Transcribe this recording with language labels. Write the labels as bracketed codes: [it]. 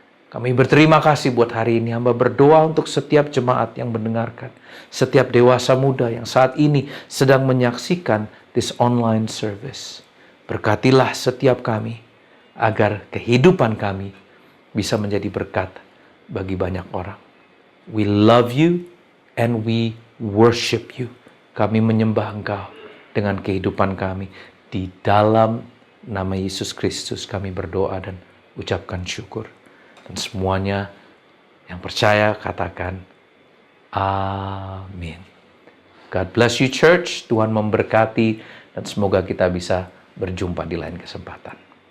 [id] Kami berterima kasih buat hari ini. Hamba berdoa untuk setiap jemaat yang mendengarkan, setiap dewasa muda yang saat ini sedang menyaksikan [en] this online service. [id] Berkatilah setiap kami, agar kehidupan kami bisa menjadi berkat bagi banyak orang. [en] We love you and we worship you. [id] Kami menyembah Engkau dengan kehidupan kami. Di dalam nama Yesus Kristus kami berdoa dan ucapkan syukur. Dan semuanya yang percaya katakan amin. [en] God bless you church. [id] Tuhan memberkati dan semoga kita bisa berjumpa di lain kesempatan.